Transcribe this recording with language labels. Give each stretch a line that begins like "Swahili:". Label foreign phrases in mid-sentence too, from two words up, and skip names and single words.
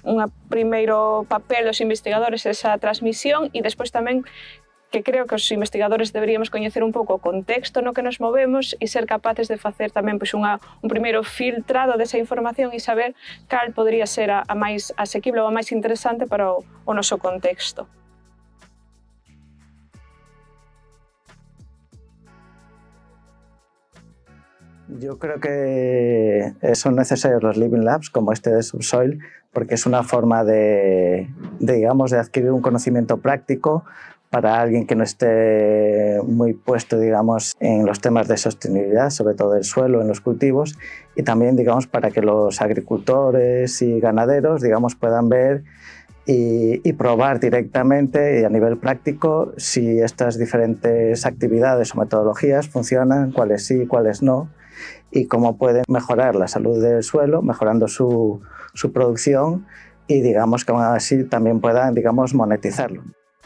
Galician: Un primeiro papel dos investigadores é esa transmisión e despois tamén que creo que os investigadores deberíamos coñecer un pouco o contexto no que nos movemos e ser capaces de facer tamén pois, un primeiro filtrado desa información e saber cal podría ser a máis asequible ou a máis interesante para o noso contexto.
Spanish: Yo creo que son necesarios los
English: Living Labs
Spanish: como este de Subsoil porque es una forma de adquirir un conocimiento práctico para alguien que no esté muy puesto, digamos, en los temas de sostenibilidad, sobre todo del suelo, en los cultivos, y también, digamos, para que los agricultores y ganaderos, digamos, puedan ver y probar directamente y a nivel práctico si estas diferentes actividades o metodologías funcionan, cuáles sí, cuáles no, y cómo pueden mejorar la salud del suelo, mejorando su producción y, digamos, que aún así también puedan, digamos, monetizarlo.